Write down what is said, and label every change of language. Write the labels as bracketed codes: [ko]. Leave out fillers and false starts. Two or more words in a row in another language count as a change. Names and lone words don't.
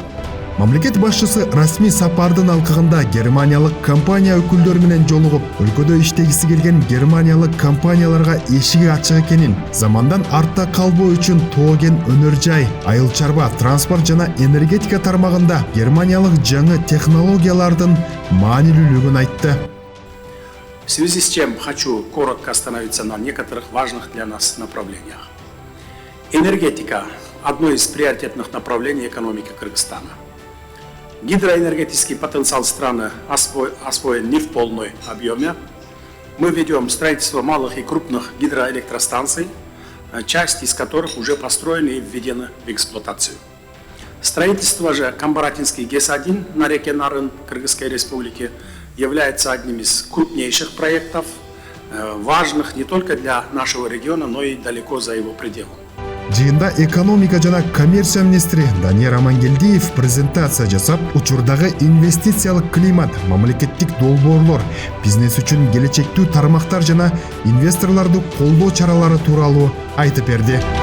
[ky] Мамлекет башчысы расмий сапардын алкагында германиялык компания өкүлдөрү менен жолугуп, өлкөдө иштегиси келген германиялык компанияларга эшиги ачык экенин, замандан артта калбоо үчүн Тоген өнөр жай, айыл чарба, транспорт жана энергетика тармагында германиялык жаңы технологиялардын маанилүүлүгүн айтты. [ru] В связи с чем хочу коротко остановиться на некоторых важных для нас направлениях. Энергетика – одно из приоритетных направлений экономики Кыргызстана. Гидроэнергетический потенциал страны освоен не в полном объеме. Мы ведем строительство малых и крупных гидроэлектростанций, часть из которых уже построены и введены в эксплуатацию. Строительство же Камбаратинский ГЭС-1 на реке Нарын Кыргызской Республики является одним из крупнейших проектов, важных не только для нашего региона, но и далеко за его пределами. [ky] Жыйында экономика жана коммерция министри Данияр Амангелдиев презентация жасап, учурдагы инвестициялык климат, мамлекеттик долбоорлор, бизнес үчүн келечектүү тармактар жана инвесторлорду колдоо чаралары тууралуу айтып берди.